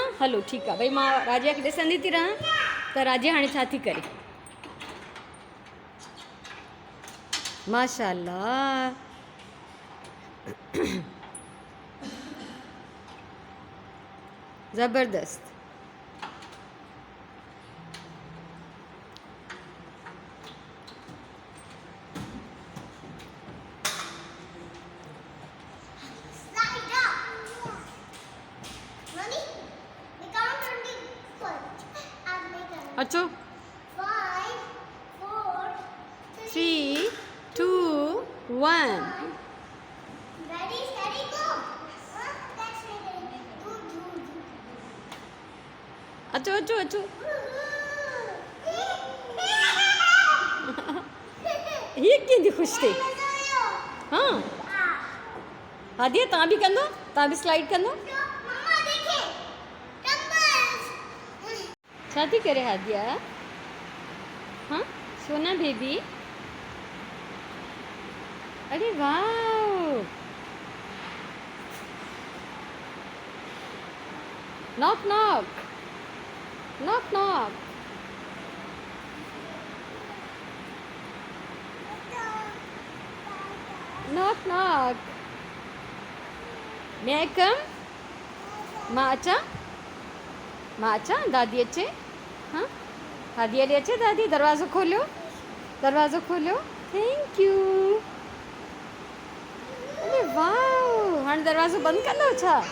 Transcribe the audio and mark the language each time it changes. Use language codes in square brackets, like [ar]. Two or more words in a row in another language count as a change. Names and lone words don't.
[sd] हलो ठीकु आहे भई, मां राजिया खे ॾिसंदी थी रहां त राजिया हाणे छा थी करे। माशाअल्लाह। ज़बरदस्त। [en] Slide up. Mommy, we count on the foot. I'll make it. [sd] अचो। [en] 5, 4, 3, 2, 1। Ready, steady, go. That's ready. Do. [sd] अचो अचो अचो। हीअ कीअं थी ख़ुशि थिए? हाँ हादिया तव्हां बि कंदो? तव्हां बि स्लाइड कंदो? मम्मा देखे डंबल्स। छा थी करे हादिया? हाँ सोना बेबी। अरे वाह। [en] knock knock knock knock. knock knock. May I come? [sd] मां अचां? मां अचां? दादी अचे? हाँ हादिया ॾे अचे दादी? दरवाज़ो खोलियो, दरवाज़ो खोलियो। [en] Thank you. [sd] अरे वाह, हाणे दरवाज़ो बंदि कंदव छा?